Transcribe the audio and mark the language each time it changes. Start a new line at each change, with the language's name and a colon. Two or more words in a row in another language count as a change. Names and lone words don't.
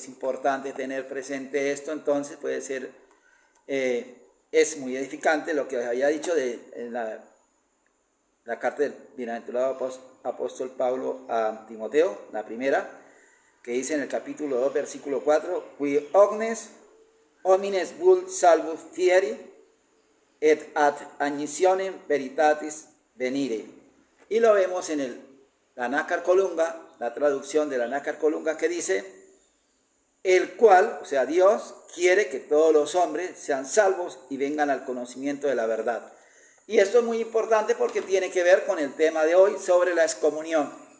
Spanish: es importante tener presente esto, entonces puede ser, es muy edificante lo que os había dicho de la carta del bienaventurado apóstol Pablo a Timoteo, la primera, que dice en el capítulo 2, versículo 4,
Latin: qui homines vult salvus fieri, et ad agnitionem veritatis venire.
Spanish: Y lo vemos en la Nácar Colunga, la traducción de la Nácar Colunga, que dice, el cual, o sea, Dios, quiere que todos los hombres sean salvos y vengan al conocimiento de la verdad. Y esto es muy importante porque tiene que ver con el tema de hoy sobre la excomunión.